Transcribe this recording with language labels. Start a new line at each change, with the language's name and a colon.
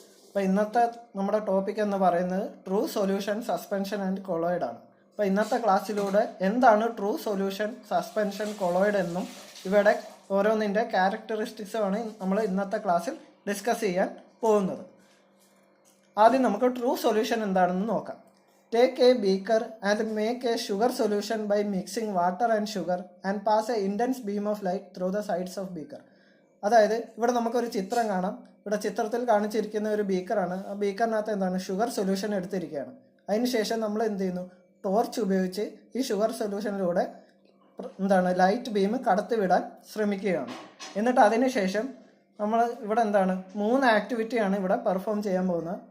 Malayalam: അപ്പോൾ ഇന്നത്തെ നമ്മുടെ ടോപ്പിക് എന്ന് പറയുന്നത് true solution, suspension and colloid ആണ്. അപ്പോൾ ഇന്നത്തെ ക്ലാസ്സിലൂടെ എന്താണ് ട്രൂ സൊല്യൂഷൻ, സസ്പെൻഷൻ, കൊളോയിഡ് എന്നും ഇവയുടെ ഓരോന്നിൻ്റെ ക്യാരക്ടറിസ്റ്റിക്സുമാണ് നമ്മൾ ഇന്നത്തെ ക്ലാസ്സിൽ ഡിസ്കസ് ചെയ്യാൻ പോകുന്നത്. ആദ്യം നമുക്ക് ട്രൂ സൊല്യൂഷൻ എന്താണെന്ന് നോക്കാം.
English: Take a beaker and make a sugar solution by mixing water and sugar and pass a intense beam of light through the sides of beaker.
Malayalam: അതായത് ഇവിടെ നമുക്കൊരു ചിത്രം കാണാം. ഇവിടെ ചിത്രത്തിൽ കാണിച്ചിരിക്കുന്ന ഒരു ബീക്കറാണ്. ആ ബീക്കറിനകത്ത് എന്താണ് ഷുഗർ സൊല്യൂഷൻ എടുത്തിരിക്കുകയാണ്. അതിനുശേഷം നമ്മൾ എന്ത് ചെയ്യുന്നു, ടോർച്ച് ഉപയോഗിച്ച് ഈ ഷുഗർ സൊല്യൂഷനിലൂടെ ലൈറ്റ് ബീം കടത്തിവിടാൻ ശ്രമിക്കുകയാണ്. എന്നിട്ട് അതിനുശേഷം നമ്മൾ ഇവിടെ 3 ആക്ടിവിറ്റിയാണ് ഇവിടെ പെർഫോം ചെയ്യാൻ പോകുന്നത്.